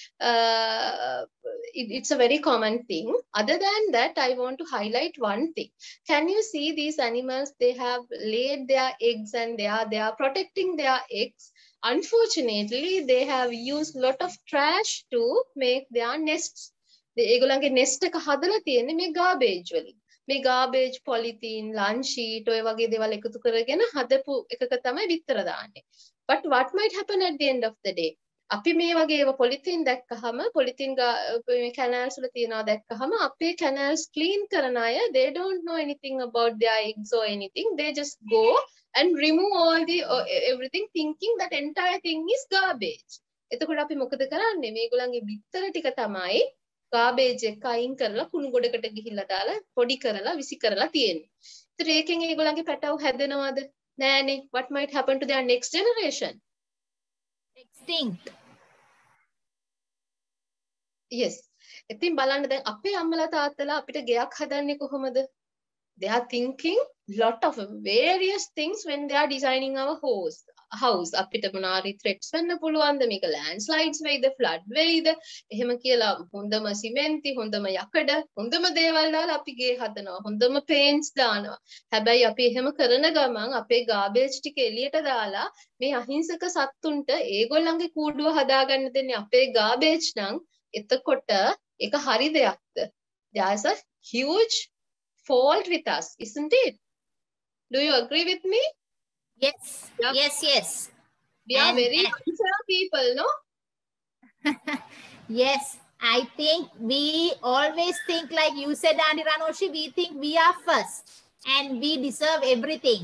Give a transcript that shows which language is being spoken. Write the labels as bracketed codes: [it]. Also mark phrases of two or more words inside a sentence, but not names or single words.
[en] It's a very common thing. Other than that, I want to highlight one thing. Can you see these animals? They have laid their eggs and they are protecting their eggs. Unfortunately, they have used lot of trash to make their nests. [si] ඒගොල්ලන්ගේ nest එක හදලා තියෙන්නේ මේ garbage වලින්. මේ [en] garbage, polythene, lunch sheet [si] ඔය වගේ දේවල් එකතු කරගෙන හදපු එකක තමයි විතර දාන්නේ. [en] But what might happen at the end of the day? [si] අපි මේ වගේ ඒවා polythene දැක්කහම [en] polythene canals [si] වල තියනවා දැක්කහම අපේ [en] canals clean [si] කරන අය, [en] they don't know anything about their eggs or anything. They just go and remove all the everything thinking that entire thing is garbage. එතකොට අපි මොකද කරන්නේ? මේගොල්ලන්ගේ විතර ටික තමයි garbage එක අයින් කරලා කුණු ගොඩකට ගිහිල්ලා දාලා පොඩි කරලා විසි කරලා තියෙන්නේ. ඒතර ඒකෙන් ඒගොල්ලන්ගේ පැටව හැදෙනවද? නෑනේ. What might happen to their next generation? Extinct. Yes. [si] ඉතින් බලන්න දැන් අපේ අම්මලා තාත්තලා අපිට ගෙයක් හදන්නේ කොහොමද? [en] They are thinking lot of various things when they are designing our house. [si] අපිට මොනාරි threats වෙන්න පුළුවන්ද? මේක landslides වෙයිද, flood වෙයිද? එහෙම කියලා හොඳම සිමෙන්ති, හොඳම යකඩ, හොඳම දේවල් දාලා අපි ගේ හදනවා. හොඳම paints දානවා. හැබැයි අපි එහෙම කරන ගමන් අපේ garbage ටික එළියට දාලා මේ අහිංසක සත්තුන්ට ඒගොල්ලන්ගේ කූඩුව හදාගන්න දෙන්නේ අපේ garbage නම් එතකොට ඒක හරි දෙයක්ද? [en] There's a huge fault with us, isn't it? Do you agree with me? Yes. Yeah. Yes. We are very unfair people, no? Yes. I think we always think, like you said, Aunty Ranoshi, we think we are first and we deserve everything.